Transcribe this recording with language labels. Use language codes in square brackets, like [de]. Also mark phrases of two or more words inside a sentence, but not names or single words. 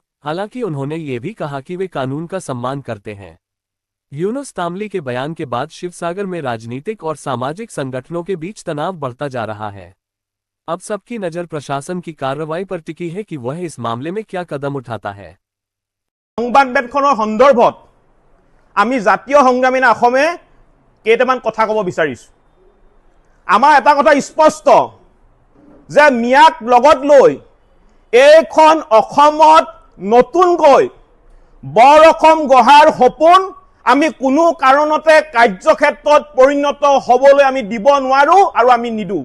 [hi] हालांकि उन्होंने ये भी कहा कि वे कानून का सम्मान करते हैं। यूनुस तामली के बयान के बाद शिवसागर में राजनीतिक और सामाजिक संगठनों के बीच तनाव बढ़ता जा रहा है। अब सबकी नजर प्रशासन की कार्रवाई पर टिकी है कि वह इस मामले में क्या कदम उठाता है। [as] সংবাদমেলখনৰ সন্দৰ্ভত আমি জাতীয় সংগ্ৰামী অসমে কেইটামান কথা ক'ব বিচাৰিছো। আমাৰ এটা কথা স্পষ্ট যে মিয়াক লগত লৈ এইখন অসমত নতুনকৈ বৰ অসম গঢ়াৰ সপোন আমি কোনো কাৰণতে কাৰ্যক্ষেত্ৰত পৰিণত হ'বলৈ আমি দিব নোৱাৰো আৰু আমি নিদো।